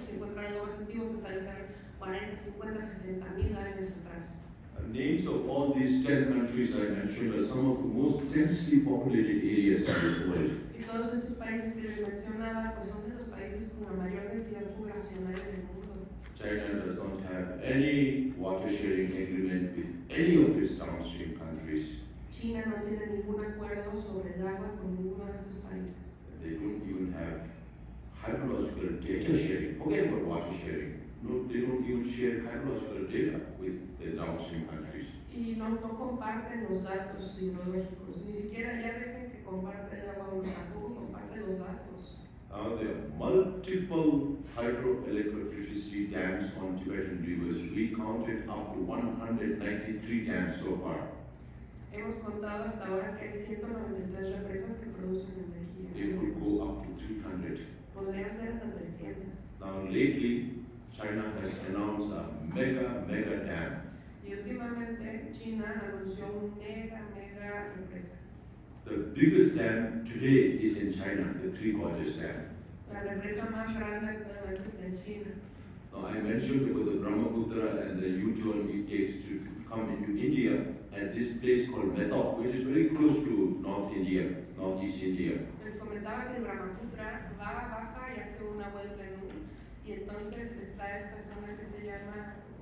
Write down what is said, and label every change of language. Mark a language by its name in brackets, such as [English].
[Spanish] Se encuentra algo más antiguo que establecer 40, 50, 60,000 años atrás. [English] The names of all these 10 countries I mentioned are some of the most densely populated areas in the world. [Spanish] Y todos estos países que les mencionaba, pues son de los países con la mayor densidad poblacional en el mundo. [English] China does not have any water sharing agreement with any of its downstream countries. [Spanish] China no tiene ningún acuerdo sobre el agua con ninguno de estos países. [English] They don't even have hydrological data sharing. Forget about water sharing. No, they don't even share hydrological data with the downstream countries. [Spanish] Y no comparten los datos hidrológicos, ni siquiera ya dejen que comparte el agua, tampoco comparte los datos. [English] Now there are multiple hydroelectricity dams on Tibetan rivers. We counted up to 193 dams so far. [Spanish] Hemos contado hasta ahora que hay 193 represas que producen energía. [English] It could go up to 300. [Spanish] Podrían ser hasta 300. [English] Now lately, China has announced a mega dam. [Spanish] Y últimamente China anunció un mega represa. [English] The biggest dam today is in China, the Three Gorges Dam. [Spanish] La represa más grande actualmente está en China. [English] Now I mentioned about the Brahmaputra and the U-turn it takes to come into India at this place called Methok, which is very close to Northeast India. [Spanish] Les comentaba que el Brahmaputra baja y hace una vuelta en U. Y entonces está esta zona que se llama